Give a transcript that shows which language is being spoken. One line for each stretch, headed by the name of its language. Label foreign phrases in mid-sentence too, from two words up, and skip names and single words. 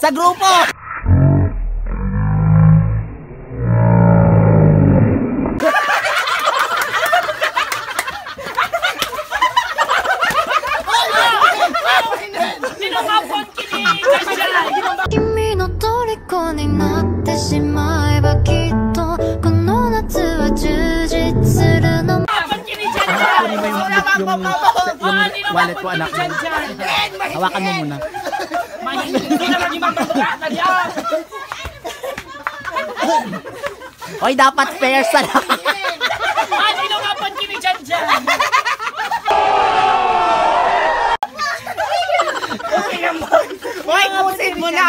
Filipino: Sino ka po kinikilig?
Japanese: 君の虜になってしまえばきっとこの夏は充実するの
Filipino: Kunin mo yung wallet ko, anak mo. Hawakan mo muna. Hindi naman yung mamagatan yan. Hoy, dapat fair sa lahat. Sino ka po kinilig dyan? Hoy, kusin mo na.